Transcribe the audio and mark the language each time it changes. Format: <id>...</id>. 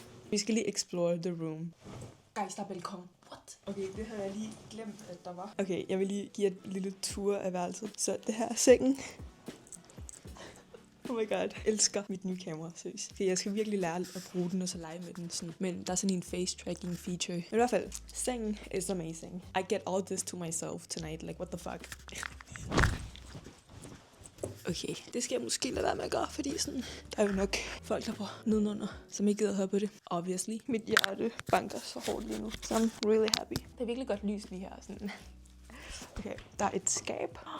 <da>Vi skal lige</da> <en>explore the room.</en> <da>Guys, der er balkon.</da> <en>What?</en> <da>Okay, det har jeg lige glemt, at der var. Okay, jeg vil lige give et lille tur af værelset. Så det her er sengen.</da> <en>Oh my god,</en> <da>jeg elsker mit nye kamera, seriøst. Okay, jeg skal virkelig lære at bruge den og så lege med den sådan. Men der er sådan en face tracking feature. Men i hvert fald, sengen</da> <en>is amazing. I get all this to myself tonight, like what the fuck.</en> <da>Okay, det skal jeg måske lade være med at gøre, fordi sådan, der er jo nok folk der bor nedenunder, som ikke gider høre på det.</da> <en>Obviously.</en> <da>Mit hjerte banker så hårdt lige nu.</da> <en>So I'm really happy.</en> <da>Det er virkelig godt lys lige her. Sådan. Okay, der er et skab.</da>